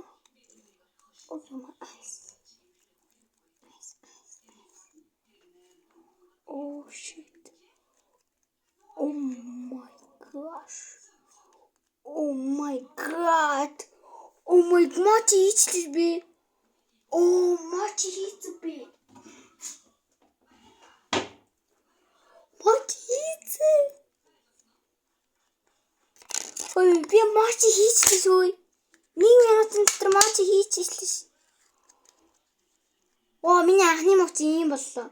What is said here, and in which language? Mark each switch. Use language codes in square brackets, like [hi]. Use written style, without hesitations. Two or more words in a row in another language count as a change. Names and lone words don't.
[en] Open my eyes. Oh shit. Oh my gosh. Oh my god. Oh my god. [mn] Мочи хийчихлээ би. Oh мочи хийцээ би. Мочи хийцээ. Ой би мочи хийчихлээ. 1 минутын дотор мочи хийчихлээ. Оо миний анхны мочи юм боллоо.